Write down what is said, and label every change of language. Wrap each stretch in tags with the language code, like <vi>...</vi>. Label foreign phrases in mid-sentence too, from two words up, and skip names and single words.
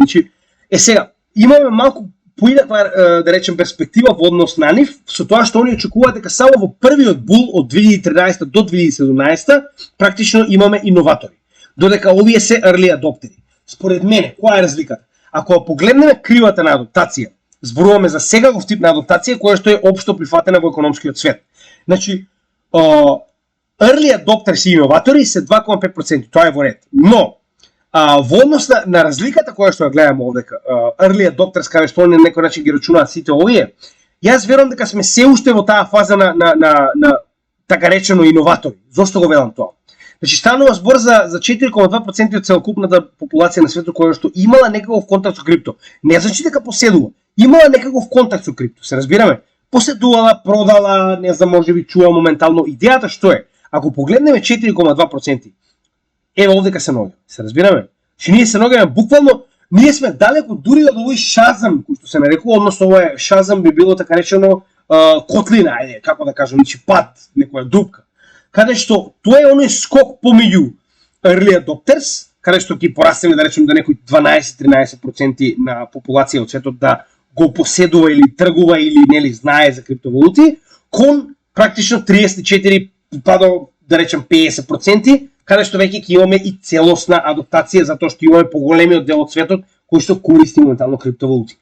<mk>Значи, сега, имаме малку поинаква, да речем, перспектива во однос на нив, со тоа што они очекуваат дека само во првиот бул од 2013 до 2017 практично имаме иноватори. Додека овие се</mk> <en>early adopteri.</en> <mk>Според мене, која е разликата? Ако погледнеме кривата на адаптација, зборуваме за сегаков тип на адаптација која што е општо прифатена во економскиот свет. Значи,</mk> <en>early adopters</en> <mk>и иноватори се 2,5%, тоа е во ред. Но, во однос на разликата која што ја гледаме овдека,</mk> <en>early adopters,</en> <mk>каде што они на некој начин ги рачунаат сите овие, јас верувам дека сме се уште во таа фаза на така речено иноватори. Зошто го велам тоа? Значи станува збор за 4,2% од целокупната популација на светот која што имала некаков контакт со крипто. Не значи дека поседува, имала некаков контакт со крипто, се разбираме? Поседувала, продала, не знам, можеби чува моментално. Идејата што е? Ако погледнеме 4,2%, еве овдека се ногаме, се разбираме? Че ние се ногаме буквално, ние сме далеко дури од овој шазам, кој што се нарекува, односно ова шазам би било така речено котлина, ајде, како да кажам, значи пат, некоја дупка. Каде што тоа е оној скок помеѓу</mk> <en>early adopters,</en> <mk>каде што ќе порастеме да речем да некој 12-13% на популација од светот да го поседува или тргува или нели знае за криптовалути, кон практично 34 па до да речем 50%, каде што веќе ќе имаме и целосна адаптација затоа што имаме поголемиот дел од светот кој што користи моментално криптовалути.</mk>